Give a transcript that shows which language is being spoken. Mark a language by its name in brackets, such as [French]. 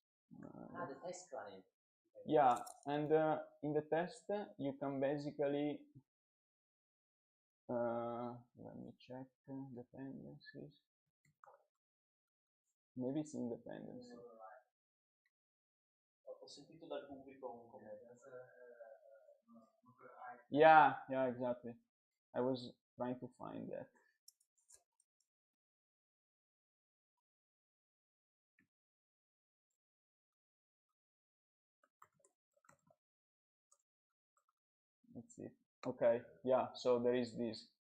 [English] The test client. Yeah, and in the test, you can basically. Let me check dependencies. Maybe it's in dependency. [Italian] Ho sentito dal pubblico un commento. [English] Yeah, exactly. I was trying to find that. Let's see. Okay, yeah, so there is this.